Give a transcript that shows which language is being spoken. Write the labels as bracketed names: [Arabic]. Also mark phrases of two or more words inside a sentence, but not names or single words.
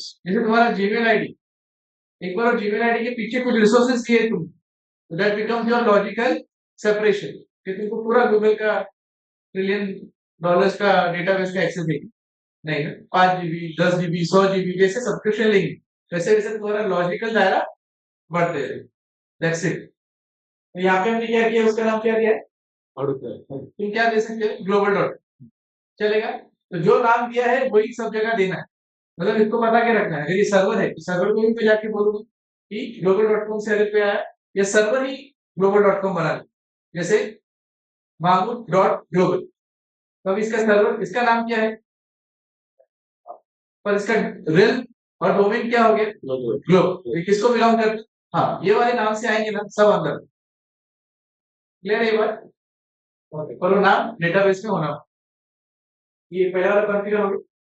[Hindi] जैसे तुम्हारा जीमेल आईडी, एक बार जीमेल आईडी के पीछे कुछ रिसोर्सेज दिए तुम, [English] that becomes your logical separation, [Hindi] कि तुमको पूरा गूगल का $1 ट्रिलियन का डेटाबेस का एक्सेस देगी, नहीं ना, 5 GB 10 GB 100 GB जैसे सब्सक्रिप्शन लेंगे, वैसे वैसे तुम्हारा लॉजिकल दायरा बढ़ते हैं, [English] that's it. [Hindi] तो यहाँ पे हमने क्या किया, उसका नाम क्या दिया है, हाडूप डॉट तुम क्या दे सकते हो, [English] global dot, [Hindi] चलेगा, तो जो नाम दिया है वही सब जगह देना है, मतलब इसको बता के रखना है, अगर ये सर्वर है तो सर्वर को भी पे जाके बोलूंगा कि global.com से अगर पे आया, या सर्वर ही global.com बना ले, जैसे mahmood.global, तो अब इसका सर्वर, इसका नाम क्या है, पर इसका रियल और डोमेन क्या हो गया, ग्लोब, ये किसको बिलोंग करता है, हाँ, ये वाले नाम से आएंगे ना सब अंदर, क्लियर है ये बात, ओके, पर वो नाम डेटाबेस में होना, ये पहला वाला कॉन्फ़िगर हो गया,